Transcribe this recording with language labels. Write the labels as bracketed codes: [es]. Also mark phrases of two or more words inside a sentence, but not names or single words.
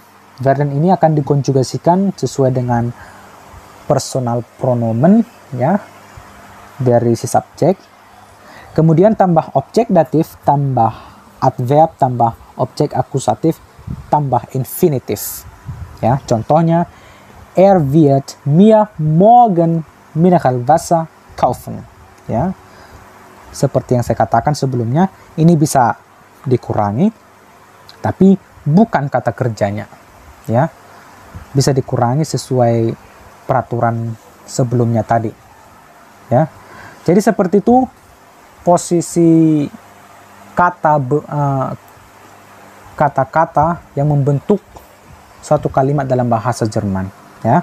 [id] Werden ini akan dikonjugasikan sesuai dengan [de] personal pronomen [id] ya dari si subjek. Kemudian tambah objek datif tambah adverb tambah objek akusatif tambah infinitif. Ya, contohnya, [de] er wird mir morgen Mineralwasser kaufen. [id] Ya, seperti yang saya katakan sebelumnya, ini bisa dikurangi, tapi bukan kata kerjanya, ya. Bisa dikurangi sesuai peraturan sebelumnya tadi, ya. Jadi seperti itu posisi kata-kata yang membentuk suatu kalimat dalam bahasa Jerman, ya.